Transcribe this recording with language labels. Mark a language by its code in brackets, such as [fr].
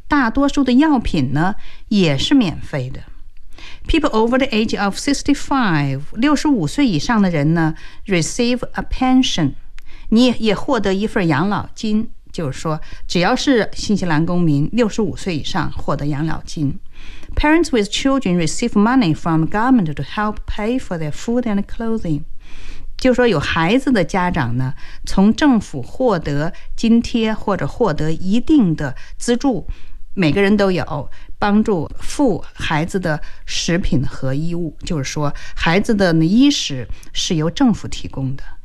[zh] 大多数的药品呢也是免费的。 [en] People over the age of 65, [zh] 65岁以上的人呢 [en] receive a pension. [zh] 你也获得一份养老金，就是说只要是新西兰公民65岁以上获得养老金。 [en] Parents with children receive money from government to help pay for their food and clothing. [zh] 就是说有孩子的家长呢，从政府获得津贴或者获得一定的资助，每个人都有，帮助付孩子的食品和衣物，就是说孩子的衣食是由政府提供的。